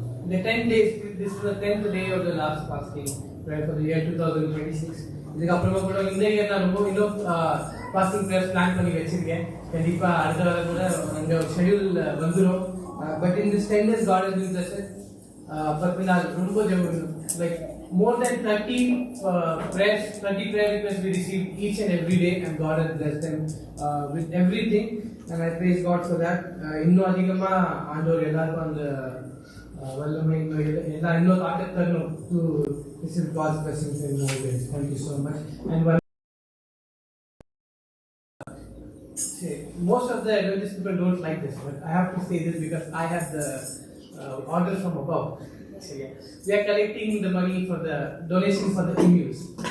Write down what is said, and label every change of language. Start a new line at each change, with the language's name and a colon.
English: The 10 days, this is the 10th day of the last fasting prayer for the year 2026.
Tamil: இதுக்கு அப்புறமா கூட இந்த year நான் ரொம்ப இன்னும் ஃபாஸ்டிங் ப்ரேயர்ஸ் பிளான் பண்ணி வச்சிருக்கேன். கண்டிப்பா அடுத்த வாரம் கூட அங்கே ஷெடியூல் வந்துடும்.
English: But in this 10 days God has been blessed. But
Tamil: நான் ரொம்ப
English: Like more than 30 prayers, 30 prayer requests we received each and every day, and God has blessed them with everything, and I praise God for that.
Tamil: இன்னும் அதிகமா ஆண்டவர் எல்லாருக்கும் அந்த வல்லமை இன்னும் தாக்கத் தரணும்
English: to receive God's blessings in more ways. Thank you so much. And most of the Adventist people don't like this, but I have to say this because I have the order from above. So yeah, we are collecting the money for the donation for the emus.